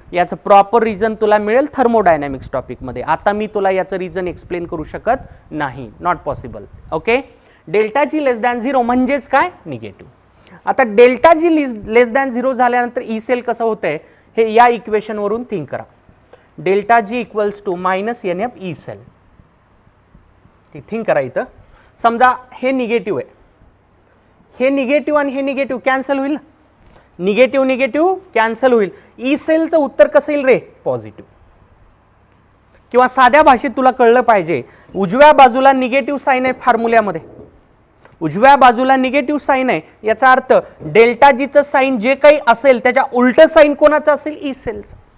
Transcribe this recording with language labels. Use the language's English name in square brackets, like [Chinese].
[Marathi] याचं proper reason तुला मिळेल थर्मोडायनॅमिक्स टॉपिकमध्ये. आता मी तुला याचं रिझन एक्सप्लेन करू शकत नाही, not possible. Okay. [English] delta G less than 0 [Marathi] म्हणजेच काय, निगेटिव्ह. आता डेल्टा जी लेस दॅन 0 झाल्यानंतर ई सेल कसं होतंय हे या इक्वेशन वरून थिंक करा. [English] Delta G equals to minus NF E cell. [Marathi] Think करा. इथं समजा हे निगेटिव्ह आहे, हे निगेटिव्ह आणि हे निगेटिव्ह कॅन्सल होईल. निगेटिव्ह निगेटिव्ह कॅन्सल होईल. ई सेलचं उत्तर कसं येईल रे, पॉझिटिव्ह. किंवा साध्या भाषेत तुला कळलं पाहिजे, उजव्या बाजूला निगेटिव्ह साइन आहे फॉर्म्युल्यामध्ये, उजव्या बाजूला निगेटिव्ह साइन आहे, याचा अर्थ डेल्टा जीचं साइन जे काही असेल त्याच्या उलट साइन कोणाचं असेल, ई सेलचं.